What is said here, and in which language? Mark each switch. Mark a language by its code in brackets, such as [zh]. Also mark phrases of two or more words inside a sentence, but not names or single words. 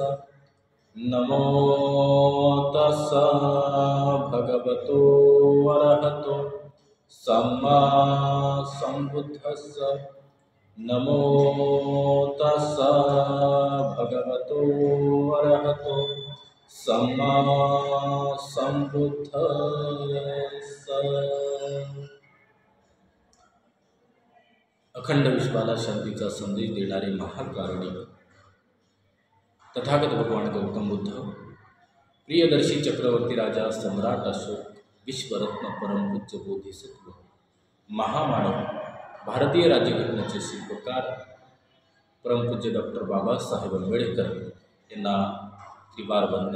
[pi] नमो तस्स भगवतो अरहतो सम्मा सम्बुद्धस्स। नमो तस्स भगवतो अरहतो सम्मा सम्बुद्धस्स। [mr] अखंड विश्वाला शांतीचा संदेश देणारे महाकारुणिक तथागत भगवान गौतम बुद्ध, प्रियदर्शी चक्रवर्ती राजा सम्राट अशोक, विश्वरत्न परमपूज्य बोधिसत्व, महामानव, भारतीय राज्यघटनेचे शिल्पकार परमपूज्य डॉक्टर बाबासाहेब आंबेडकर यांना त्रिवार वंदन।